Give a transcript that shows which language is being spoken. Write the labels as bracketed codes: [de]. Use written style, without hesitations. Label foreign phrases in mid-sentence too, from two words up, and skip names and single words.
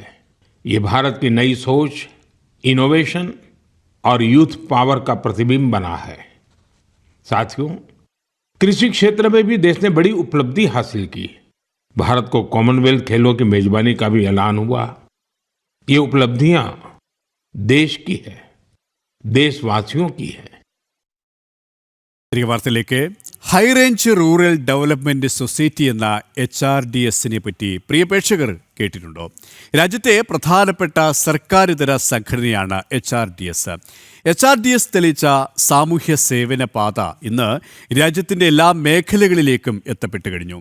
[hi] ये भारत की नई सोच, इनोवेशन और [en] youth power [hi] का प्रतिबिंब बना है। साथियों, कृषि क्षेत्र में भी देश ने बड़ी उपलब्धि हासिल की। भारत को कॉमनवेल्थ खेलों की मेजबानी का भी ऐलान हुआ। ये उपलब्धियां देश की है, देशवासियों की है। [ml] തിരികെ വാർത്തയിലേക്ക്. ഹൈറേഞ്ച് റൂറൽ ഡെവലപ്മെന്റ് സൊസൈറ്റി എന്ന HRDSനെ പറ്റി പ്രിയ പ്രേക്ഷകർ കേട്ടിട്ടുണ്ടോ? രാജ്യത്തെ പ്രധാനപ്പെട്ട സർക്കാരിതര സംഘടനയാണ് HRDS. HRDS തെളിയിച്ച സാമൂഹ്യ സേവന പാത ഇന്ന് രാജ്യത്തിൻ്റെ എല്ലാ മേഖലകളിലേക്കും എത്തപ്പെട്ടു കഴിഞ്ഞു.